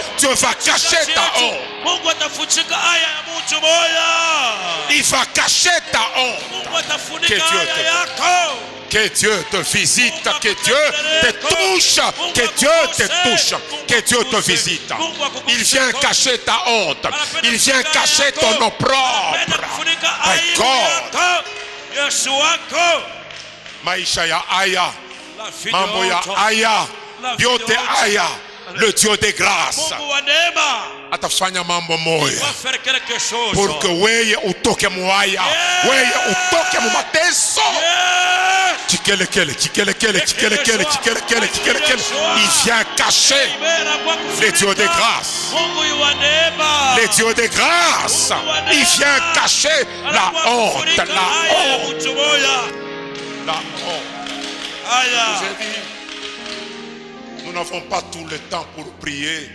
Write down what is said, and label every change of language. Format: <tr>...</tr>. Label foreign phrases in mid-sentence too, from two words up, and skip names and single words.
<fr>Dieu va cacher ta honte. Il va cacher ta honte. Que Dieu te visite, que Dieu te touche, que Dieu te touche, que Dieu te visite. Il vient cacher ta honte. Il vient cacher ton opprobre.</fr> <en>My God.</en> <sw>Maisha ya aya, mambo ya aya, yote aya.</sw> <fr>le Dieu de grâce</fr> <sw>Mungu wa neema atafanya mambo moya</sw> <fr>wafere quelque chose. pour que</fr> <sw>weye utoke muhaya, weye utoke mu mateso. Chikelekele.</sw> <fr>Il vient cacher les dieux de grâce. Les dieux de grâce. Il vient cacher la honte. La honte. La honte. J'ai dit, nous n'avons pas tout le temps pour prier.</fr>